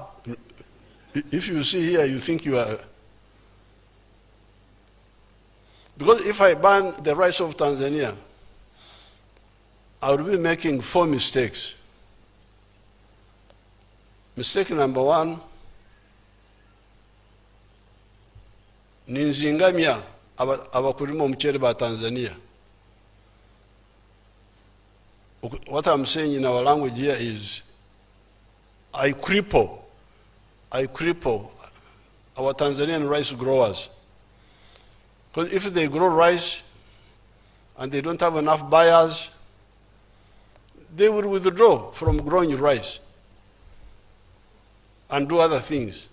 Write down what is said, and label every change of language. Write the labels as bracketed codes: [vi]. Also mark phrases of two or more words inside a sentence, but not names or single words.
[en] If you see here, you think you are. Because if I ban the rice of Tanzania, I will be making 4 mistakes. Mistake number 1, [sw] ninzingamia abakulima umuceri ba Tanzania. [en] What I'm saying in our language here is, I cripple our Tanzanian rice growers. Because if they grow rice and they don't have enough buyers, they will withdraw from growing rice and do other things.